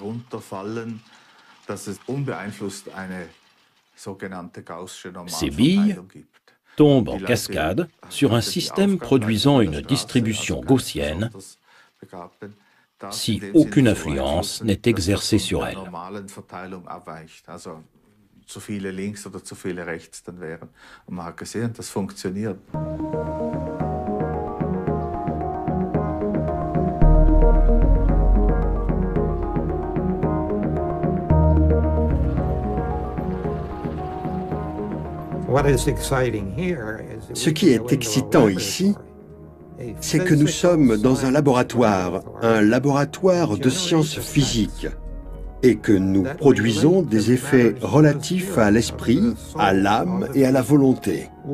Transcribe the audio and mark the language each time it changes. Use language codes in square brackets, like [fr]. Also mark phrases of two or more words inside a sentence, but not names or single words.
[fr] Ces billes tombent en cascade sur un système produisant une distribution gaussienne si aucune influence n'est exercée sur elles. [de] Zu viele links oder zu viele rechts dann wären. Und man hat gesehen, das funktioniert. [fr] Ce qui est excitant ici, c'est que nous sommes dans un laboratoire de sciences physiques, et que nous produisons des effets relatifs à l'esprit, à l'âme et à la volonté.